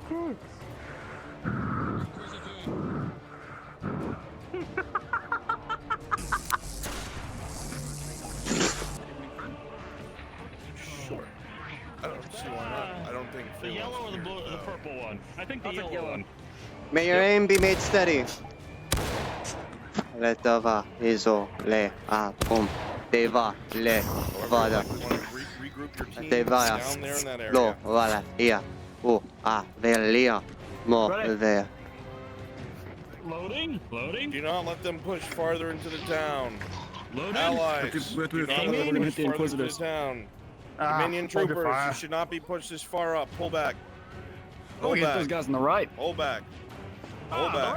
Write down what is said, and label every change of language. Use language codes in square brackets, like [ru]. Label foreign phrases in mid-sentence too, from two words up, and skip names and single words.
[en] Sure. I don't see why not. I don't think The yellow or the blue, the purple one? I think the yellow one. May your aim be made steady. Letava iso le a pum. Deva le vada. Regroup your team Devaya. down there in that area. Lo vala ia. U a velia. Mo ve. Loading? Loading? Do not let them push farther into the town. Loading? Allies, do not let them push farther into the town. Dominion troopers, you should not be pushed this far up. Pull back. Oh, we get those guys on the right. Hold back. Hold back.